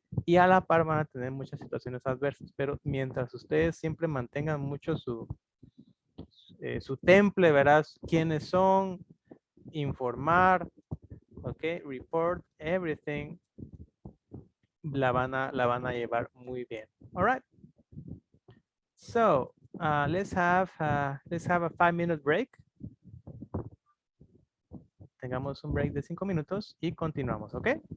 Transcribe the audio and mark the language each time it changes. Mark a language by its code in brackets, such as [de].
[es] Y a la par van a tener muchas situaciones adversas. Pero mientras ustedes siempre mantengan mucho su temple, verás quiénes son, informar, ok, [en] report everything, [es] la van a llevar muy bien. [en] All right. So let's have a 5-minute break. [es] Tengamos un break de 5 minutos y continuamos, ¿ok?